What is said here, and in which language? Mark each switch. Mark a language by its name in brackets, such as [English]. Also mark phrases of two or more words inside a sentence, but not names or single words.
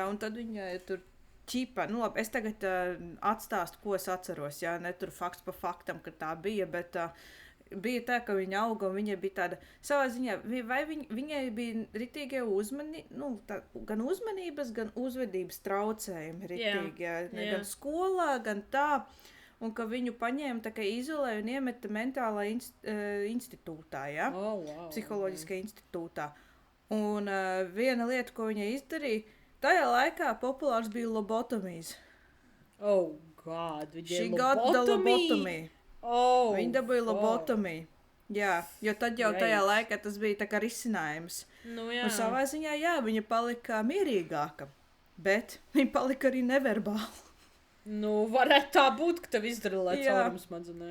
[Latvian] Un tad viņa tur ķipa, labi, es tagad atstāstu, ko es atceros, jā, ne tur fakts pa faktam, ka tā bija, bet bija tā, ka viņa auga un viņa bija tāda savā ziņā, vai viņai bija ritīgie gan uzmanības, gan uzvedības traucējumi ritīgi, gan skolā, gan tā, un ka viņu paņēma tā kā izolēja un iemeta mentālā institūtā, jā, psiholoģiskā institūtā. Un viena lieta, ko viņa izdarīja, tajā laikā populārs bija lobotomijas. [English] Oh, God, She got the lobotomy. [Latvian] Viņa dabūja lobotomiju. Jā, jo tad jau tajā laikā tas bija tā kā risinājums. Un savā ziņā, viņa palika mierīgāka, bet viņa palika arī neverbāla. Varētu tā būt, ka tev izdara, lai caurums smadzenē.